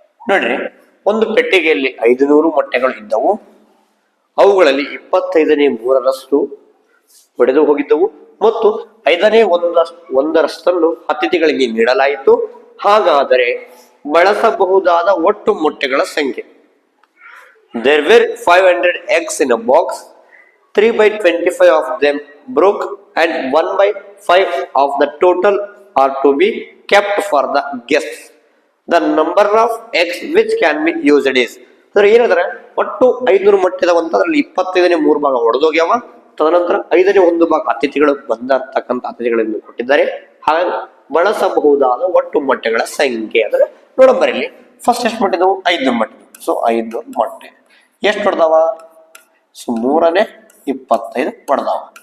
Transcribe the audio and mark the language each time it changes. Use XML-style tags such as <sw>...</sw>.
<kn>ನೋಡ್ರಿ, ಒಂದು ಪೆಟ್ಟಿಗೆಯಲ್ಲಿ 500 ಮೊಟ್ಟೆಗಳು ಇದ್ದವು. ಅವುಗಳಲ್ಲಿ 25ನೇ 3ರಷ್ಟು ಒಡೆದು ಹೋಗಿದ್ದವು ಮತ್ತು 5ನೇ 1ರಷ್ಟನ್ನು ಅತಿಥಿಗಳಿಗೆ ನೀಡಲಾಯಿತು. ಹಾಗಾದರೆ ಬಳಸಬಹುದಾದ ಒಟ್ಟು ಮೊಟ್ಟೆಗಳ ಸಂಖ್ಯೆ.</kn> <en>There were 500 eggs in a box. 3/25 of them broke and 1/5 of the total are to be kept for the guests. The number of eggs which can be used is.</en> <kn>ಏನಂದ್ರೆ ಒಟ್ಟು 500 ಮೊಟ್ಟೆ ಇದಾವಂತ, ಅದರಲ್ಲಿ 25ನೇ 3 ಭಾಗ ಒಡೆದೋಗ್ಯಾವ. ತದನಂತರ 5ನೇ 1 ಭಾಗ ಅತಿಥಿಗಳು ಬಂದಿರ್ತಕ್ಕಂಥ ಅತಿಥಿಗಳನ್ನು ಕೊಟ್ಟಿದ್ದಾರೆ. ಹಾಗಾಗಿ ಬಳಸಬಹುದಾದ ಒಟ್ಟು ಮೊಟ್ಟೆಗಳ ಸಂಖ್ಯೆ ಅಂದ್ರೆ ನೋಡಂಬರಿ ಇಲ್ಲಿ ಫಸ್ಟ್ ಎಷ್ಟು ಮೊಟ್ಟೆ ಇದಾವು, 5 ಮೊಟ್ಟೆ. ಸೊ 500 ಮೊಟ್ಟೆ ಎಷ್ಟು ಹೊಡೆದಾವ? ಸೊ 3ನೇ 25 ಹೊಡೆದಾವ.</kn>